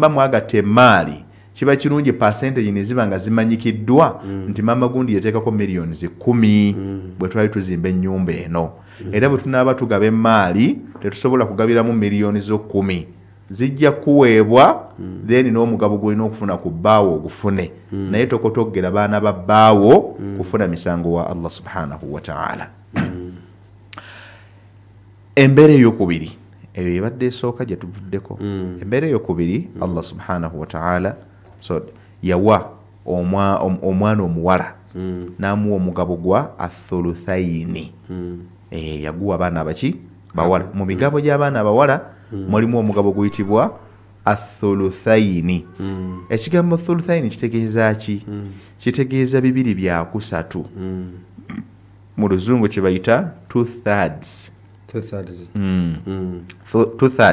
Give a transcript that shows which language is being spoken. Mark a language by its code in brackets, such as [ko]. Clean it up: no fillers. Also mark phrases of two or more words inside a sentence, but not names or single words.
[lg] mba mwagatta emaali kiba kirungi percentage ne ziba nga zimanyikiddwa nti maama gundi yateekako millioni 10 bwe twali tuzimba ennyumba eno era bwe tunaaba tugaba emaali tetusobola kugabiramu millioni 10 zijja kuweebwa then n'omugabo gwolina okufuna ku bbaawo ogufune naye tokotoggera baana ba bbaawo kufuna misango wa Allah [ar] سبحانه وتعالى [lg] embeera ey'okubiri eyo ebadde esooka gye tuvuddeko embeera ey'okubiri Allah subhanahu [ar] وتعالى [lg] so yawa omwana omuwala n'amuwa omugabo gwa athuluthaini yaguwa abaana abaki bawala mu migabo gy'abaana abawala mulimu omugabo guyitibwa athuluthaini ekigambo thuluthaini kitegeeza ki kitegeeza 2/3 mu luzungu kye bayita 2/3